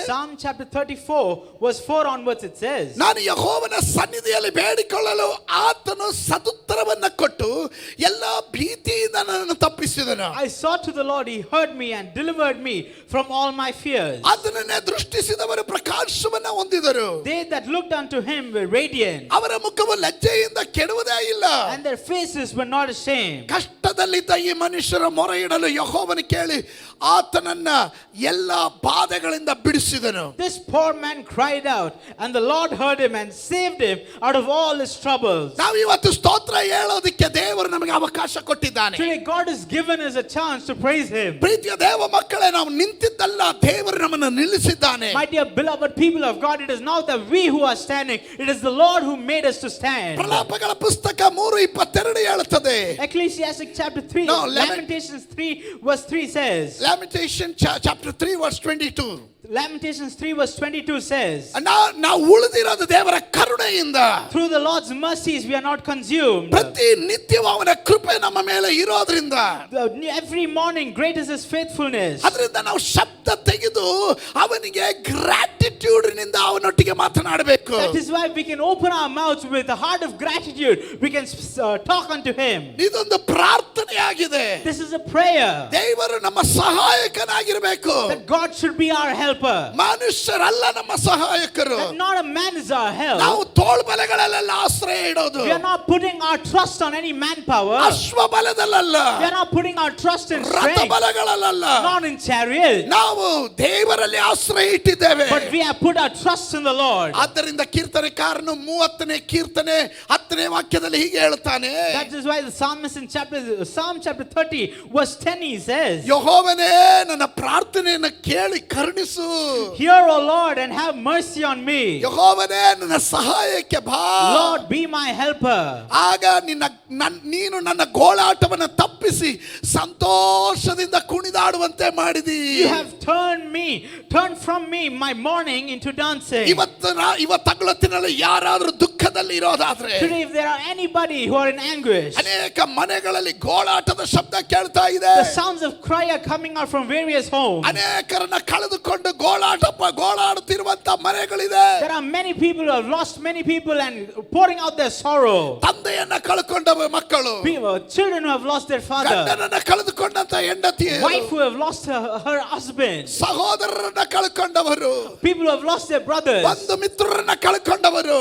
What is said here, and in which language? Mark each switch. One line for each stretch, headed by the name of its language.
English: Psalm chapter 34 verse 4 onwards it says,
Kannada: ನಾನು ಯೆಹೋವನ ಸನ್ನಿಧಿಯಲ್ಲಿ ಬೇಡಿಕೊಳ್ಳಲು ಆತನು ಸದುತ್ತರವನ್ನು ಕೊಟ್ಟು ಎಲ್ಲ ಭೀತಿಯಿಂದ ನನ್ನನ್ನು ತಪ್ಪಿಸಿದನು.
English: I sought to the Lord, he heard me and delivered me from all my fears.
Kannada: ಆತನನ್ನೇ ದೃಷ್ಟಿಸಿದವರು ಪ್ರಕಾಶವನ್ನು ಹೊಂದಿದರು.
English: They that looked unto him were radiant,
Kannada: ಅವರ ಮುಖವು ಲಜ್ಜೆಯಿಂದ ಕೆಡುವುದೇ ಇಲ್ಲ,
English: and their faces were not ashamed.
Kannada: ಕಷ್ಟದಲ್ಲಿದ್ದ ಈ ಮನುಷ್ಯರ ಮೊರೆ ಇಡಲು ಯೆಹೋವನು ಕೇಳಿ ಆತನನ್ನ ಎಲ್ಲ ಬಾಧೆಗಳಿಂದ ಬಿಡಿಸಿದನು.
English: This poor man cried out, and the Lord heard him and saved him out of all his troubles.
Kannada: ನಾವು ಇವತ್ತು ಸ್ತೋತ್ರ ಹೇಳೋದಕ್ಕೆ ದೇವರು ನಮಗೆ ಅವಕಾಶ ಕೊಟ್ಟಿದ್ದಾನೆ.
English: Today God has given us a chance to praise him.
Kannada: ಪ್ರೀತಿಯ ದೇವ ಮಕ್ಕಳೇ, ನಾವು ನಿಂತಿದ್ದಲ್ಲ, ದೇವರು ನಮ್ಮನ್ನು ನಿಲ್ಲಿಸಿದ್ದಾನೆ.
English: My dear beloved people of God, it is not that we who are standing, it is the Lord who made us to stand.
Kannada: ಪ್ರಲಾಪಗಳ ಪುಸ್ತಕ 3:22 ಹೇಳುತ್ತದೆ.
English: Ecclesiastic chapter 3, No, Lamentations 3 verse 3 says, Lamentation chapter 3 verse 22. Lamentations 3 verse 22 says,
Kannada: ನಾವು ಉಳಿದಿರೋದು ದೇವರ ಕರುಣೆಯಿಂದ.
English: through the Lord's mercies we are not consumed.
Kannada: ಪ್ರತಿ ನಿತ್ಯವೂ ಅವನ ಕೃಪೆ ನಮ್ಮ ಮೇಲೆ ಇರೋದ್ರಿಂದ
English: Every morning great is his faithfulness.
Kannada: ಅದರಿಂದ ನಾವು ಶಬ್ದ ತೆಗೆದು ಅವನಿಗೆ ಗ್ರಾಟಿಟ್ಯೂಡ್ ನಿಂದ ಅವನೊಟ್ಟಿಗೆ ಮಾತನಾಡಬೇಕು.
English: That is why we can open our mouths with a heart of gratitude. We can talk unto him.
Kannada: ಇದೊಂದು ಪ್ರಾರ್ಥನೆಯಾಗಿದೆ.
English: This is a prayer
Kannada: ದೇವರು ನಮ್ಮ ಸಹಾಯಕನಾಗಿರಬೇಕು.
English: that God should be our helper. helper.
Kannada: ಮನುಷ್ಯರಲ್ಲ ನಮ್ಮ ಸಹಾಯಕರು.
English: That not a man is our help.
Kannada: ನಾವು ತೋಳ್ಬಲೆಗಳಲ್ಲೆಲ್ಲ ಆಶ್ರಯ ಇಡೋದು.
English: We are not putting our trust on any manpower.
Kannada: Ashwa ಬಲದಲ್ಲ,
English: We are not putting our trust in
Kannada: ರಥ
English: strength,
Kannada: ಬಲಗಳಲ್ಲ.
English: not in chariots.
Kannada: ನಾವು ದೇವರಲ್ಲಿ ಆಶ್ರಯ ಇಟ್ಟಿದ್ದೇವೆ.
English: But we have put our trust in the Lord.
Kannada: ಆದ್ದರಿಂದ ಕೀರ್ತನೆಕಾರನು 30ನೇ ಕೀರ್ತನೆ 10ನೇ ವಾಕ್ಯದಲ್ಲಿ ಹೀಗೆ ಹೇಳ್ತಾನೆ.
English: That is why the psalmist in Psalm chapter 30 verse 10 he says,
Kannada: ಯೆಹೋವನೇ ನನ್ನ ಪ್ರಾರ್ಥನೆಯನ್ನು ಕೇಳಿ ಕರುಣಿಸು.
English: Hear, O Lord, and have mercy on me.
Kannada: ಯೆಹೋವನೇ ನನ್ನ ಸಹಾಯಕ್ಕೆ ಬಾ.
English: Lord, be my helper.
Kannada: ಆಗ ನೀನು ನನ್ನ ಗೋಳಾಟವನ್ನು ತಪ್ಪಿಸಿ ಸಂತೋಷದಿಂದ ಕುಣಿದಾಡುವಂತೆ ಮಾಡಿದಿ.
English: You have turned from me my mourning into dancing.
Kannada: ಇವತ್ತಗಳತ್ತಿನಲ್ಲಿ ಯಾರಾದರೂ ದುಃಖದಲ್ಲಿ ಇರೋದಾದ್ರೆ,
English: Today, if there are anybody who are in anguish,
Kannada: ಅನೇಕ ಮನೆಗಳಲ್ಲಿ ಗೋಳಾಟದ ಶಬ್ದ ಕೇಳ್ತಾ ಇದೆ.
English: the sounds of cry are coming out from various homes.
Kannada: ಅನೇಕರನ್ನ ಕಳೆದುಕೊಂಡು ಗೋಳಾಡುತ್ತಿರುವಂತ ಮನೆಗಳಿದೆ.
English: There are many people who have lost many people and pouring out their sorrow.
Kannada: ತಂದೆಯನ್ನ ಕಳ್ಕೊಂಡವ ಮಕ್ಕಳು,
English: Children who have lost their father,
Kannada: ಗಂಡನನ್ನ ಕಳೆದುಕೊಂಡಂತ ಹೆಂಡತಿ,
English: wife who have lost her husband,
Kannada: ಸಹೋದರರನ್ನ ಕಳ್ಕೊಂಡವರು,
English: people who have lost their brothers,
Kannada: ಬಂಧು ಮಿತ್ರರನ್ನ ಕಳ್ಕೊಂಡವರು.